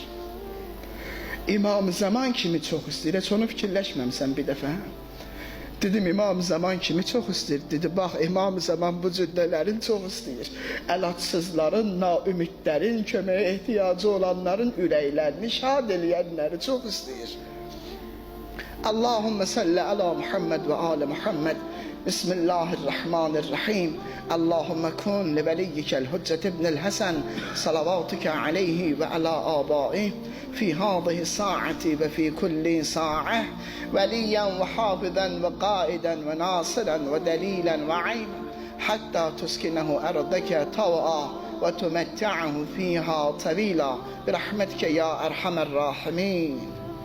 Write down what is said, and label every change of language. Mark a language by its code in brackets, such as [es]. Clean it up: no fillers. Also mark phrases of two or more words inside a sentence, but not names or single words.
[az] İmam Zaman kimi çox istəyir, heç onu fikirləşməmisən bir dəfə? Dedim İmam Zaman kimi çox istəyir. Dedi bax İmam Zaman bu cüddələrin çox istəyir. Əlacsızların, naümidlərin, köməyə ehtiyacı olanların ürəklərini şad eləyənləri çox istəyir. [ar] اللهم صل على محمد وآل محمد. Bismillahirrahmanirrahim. اللهم كن لوليك الحجة ابن الحسن صلواتك عليه وعلى آبائه في هذه الساعة وفي كل ساعة وليا وحافظا وقائدا وناصرا ودليلا وعينا حتى تسكنه أرضك طوعا وتمتعه فيها طويلا برحمتك يا أرحم الراحمين.